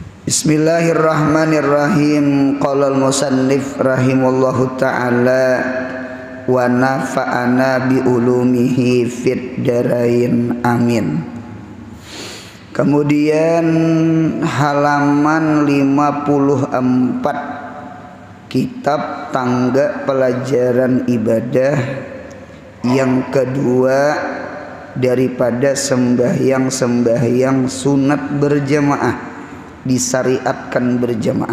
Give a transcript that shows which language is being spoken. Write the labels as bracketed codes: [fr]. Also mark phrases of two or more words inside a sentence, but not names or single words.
[ar] بسم الله الرحمن الرحيم. قال المصنف رحمه الله تعالى ونفعنا بعلومه في الدارين آمين. [bjn] Kemudian halaman 54, kitab tangga pelajaran ibadah yang kedua daripada sembahyang sunat berjamaah, disyariatkan berjamaah.